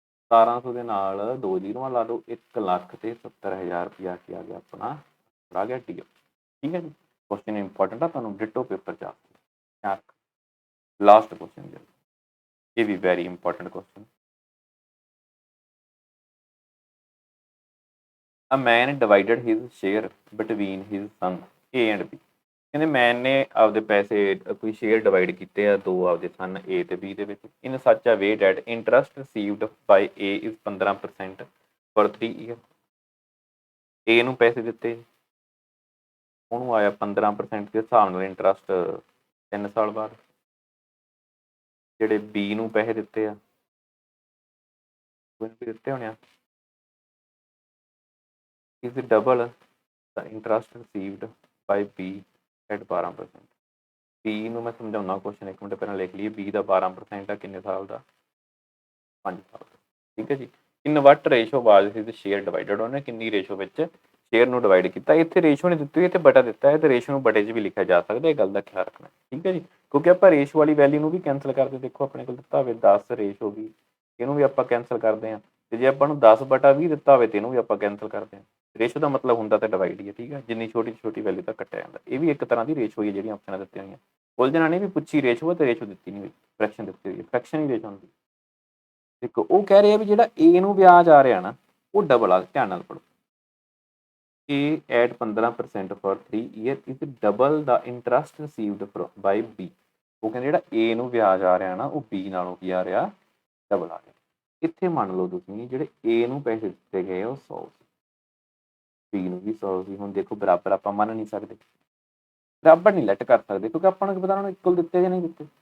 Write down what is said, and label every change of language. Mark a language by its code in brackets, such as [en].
[pa] 1700 ਦੇ ਨਾਲ 2 ਜ਼ੀਰੋਆਂ ਲਾ ਦਿਓ, 1,70,000 ਰੁਪਇਆ ਕੀ ਆ ਗਿਆ ਆਪਣਾ, ਆ ਗਿਆ ਟੀ। ਠੀਕ ਹੈ ਜੀ, ਕੁਐਸਚਨ ਇੰਪੋਰਟੈਂਟ ਆ, ਤੁਹਾਨੂੰ ਡਿਟੋ ਪੇਪਰ ਚ ਆ। ਲਾਸਟ ਕੁਐਸਚਨ ਇਹ ਵੀ very important question. [en] A man divided his share between his son A and B। [pa] ਕਹਿੰਦੇ ਮੈਨ ਨੇ ਆਪਦੇ ਪੈਸੇ ਕੋਈ ਸ਼ੇਅਰ ਡਿਵਾਈਡ ਕੀਤੇ ਆ ਦੋ ਆਪਦੇ ਸਨ A ਤੇ B ਦੇ ਵਿੱਚ। [en] In such a way that interest received by A is 15% for 3 year. [pa] A ਨੂੰ ਪੈਸੇ ਦਿੱਤੇ, ਉਹਨੂੰ ਆਇਆ 15% ਦੇ ਹਿਸਾਬ ਨਾਲ ਇੰਟਰਸਟ 3 ਸਾਲ ਬਾਅਦ। ਜਿਹੜੇ B ਨੂੰ ਪੈਸੇ ਦਿੱਤੇ ਆ, ਦਿੱਤੇ ਹੋਣੇ ਆ, [en] is double the interest received by B at 12%। [pa] B ਨੂੰ ਮੈਂ ਸਮਝਾਉਣਾ ਕੁਐਸਚਨ, ਇੱਕ ਮਿੰਟ ਪਹਿਲਾਂ ਲਿਖ ਲਈਏ। B ਦਾ 12% ਆ ਕਿੰਨੇ ਸਾਲ ਦਾ, 5 ਸਾਲ ਦਾ। ਠੀਕ ਹੈ ਜੀ, [en] in what ratio was his share divided, [pa] ਉਹਨੇ ਕਿੰਨੀ ਰੇਸ਼ੋ ਵਿੱਚ ਸ਼ੇਅਰ ਨੂੰ ਡਿਵਾਈਡ ਕੀਤਾ। ਇੱਥੇ ਰੇਸ਼ੋ ਨਹੀਂ ਦਿੱਤੀ ਹੋਈ, ਇੱਥੇ ਬਟਾ ਦਿੱਤਾ ਹੈ, ਤੇ ਰੇਸ਼ੋ ਨੂੰ ਬਟੇ 'ਚ ਵੀ ਲਿਖਿਆ ਜਾ ਸਕਦਾ, ਇਹ ਗੱਲ ਦਾ ਖਿਆਲ ਰੱਖਣਾ। ਠੀਕ ਹੈ ਜੀ, ਕਿਉਂਕਿ ਆਪਾਂ ਰੇਸ਼ੋ ਵਾਲੀ ਵੈਲਿਊ ਨੂੰ ਵੀ ਕੈਂਸਲ ਕਰਦੇ, ਦੇਖੋ ਆਪਣੇ ਕੋਲ ਦਿੱਤਾ ਹੋਵੇ 10 ਰੇਸ਼ੋ ਵੀ, ਇਹਨੂੰ ਵੀ ਆਪਾਂ ਕੈਂਸਲ ਕਰਦੇ ਹਾਂ, ਤੇ ਜੇ ਆਪਾਂ ਨੂੰ 10/20 ਦਿੱਤਾ ਹੋਵੇ ਤੇ ਇਹਨੂੰ ਵੀ ਆਪਾਂ ਕੈਂਸਲ ਕਰਦੇ ਹਾਂ। ਰੇਸ਼ੋ ਦਾ ਮਤਲਬ ਹੁੰਦਾ ਤਾਂ ਡਿਵਾਈਡ ਹੀ ਹੈ। ਠੀਕ ਹੈ, ਜਿੰਨੀ ਛੋਟੀ ਛੋਟੀ ਵੈਲਿਊ ਤੱਕ ਕੱਟਿਆ ਜਾਂਦਾ। ਇਹ ਵੀ ਇੱਕ ਤਰ੍ਹਾਂ ਦੀ ਰੇਸ਼ੋ ਹੀ ਹੈ ਜਿਹੜੀਆਂ ਆਪਸ਼ਨਾਂ ਦਿੱਤੀਆਂ ਹੋਈਆਂ। ਉਲਝਣਾ ਨਹੀਂ ਵੀ ਪੁੱਛੀ ਰੇਸ਼ੋ ਹੈ ਤੇ ਰੇਸ਼ੋ ਦਿੱਤੀ ਨਹੀਂ ਹੋਈ, ਫਰੈਕਸ਼ਨ ਦਿੱਤੀ ਹੋਈ ਹੈ, ਫਰੈਕਸ਼ਨ ਹੀ ਰੇਸ਼ੋ ਹੁੰਦੀ। ਦੇਖੋ ਉਹ ਕਹਿ ਰਹੇ ਆ ਵੀ ਜਿਹੜਾ A ਨੂੰ ਵਿਆਜ ਆ ਰਿਹਾ ਨਾ ਉਹ ਡਬਲ ਆ, ਧਿਆਨ ਨਾਲ ਪੜੋ। [en] A at 15% for 3 year is double the interest received by B। [pa] ਉਹ ਕਹਿੰਦੇ ਜਿਹੜਾ A ਨੂੰ ਵਿਆਜ ਆ ਰਿਹਾ ਨਾ ਉਹ B ਨਾਲੋਂ ਕੀ ਆ ਰਿਹਾ, ਡਬਲ ਆ ਰਿਹਾ। ਇੱਥੇ ਮੰਨ ਲਓ ਤੁਸੀਂ ਜਿਹੜੇ A ਨੂੰ ਪੈਸੇ ਦਿੱਤੇ ਗਏ ਉਹ 100 ਸੀ, B ਨੂੰ ਵੀ 100 ਸੀ। ਹੁਣ ਦੇਖੋ ਬਰਾਬਰ ਆਪਾਂ ਮੰਨ ਨਹੀਂ ਸਕਦੇ, ਬਰਾਬਰ ਨਹੀਂ ਲੈਟ ਕਰ ਸਕਦੇ, ਕਿਉਂਕਿ ਆਪਾਂ ਨੂੰ ਕੀ ਪਤਾ ਉਹਨਾਂ ਨੂੰ ਇਕੁਅਲ ਦਿੱਤੇ ਜਾਂ ਨਹੀਂ ਦਿੱਤੇ।